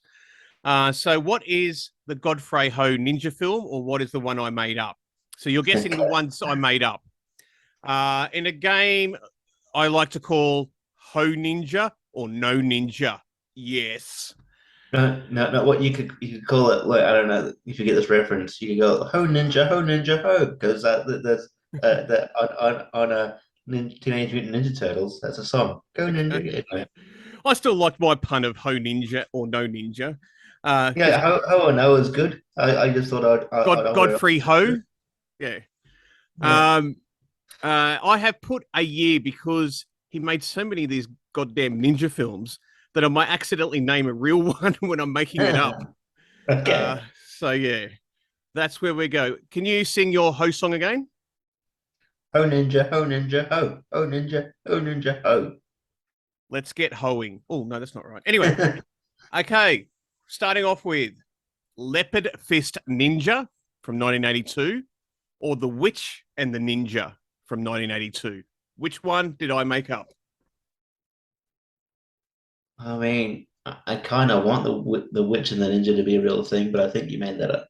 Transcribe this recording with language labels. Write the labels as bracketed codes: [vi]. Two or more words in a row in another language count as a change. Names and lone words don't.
[en] So, what is the Godfrey Ho ninja film, or what is the one I made up? So, you're guessing the ones I made up. In a game, I like to call Ho Ninja or No Ninja. Yes. No. What you could call it, like, I don't know if you get this reference, you could go ho ninja ho, because there's that on a Teenage Mutant Ninja Turtles. That's a song. Go ninja. Anyway. I still like my pun of Ho Ninja or No Ninja. Yeah, ho no is good. I just thought Godfrey Ho. Yeah. Yeah. I have put a year because he made so many of these goddamn ninja films that I might accidentally name a real one when I'm making it up. Okay. So yeah, that's where we go. Can you sing your Ho song again? Ho ninja, ho ninja, ho. Ho ninja, ho ninja, ho. Let's get hoeing. Oh no, that's not right. Anyway, okay. Starting off with Leopard Fist Ninja from 1982 or The Witch and the Ninja from 1982. Which one did I make up? I mean, I kind of want the witch and the ninja to be a real thing, but I think you made that up.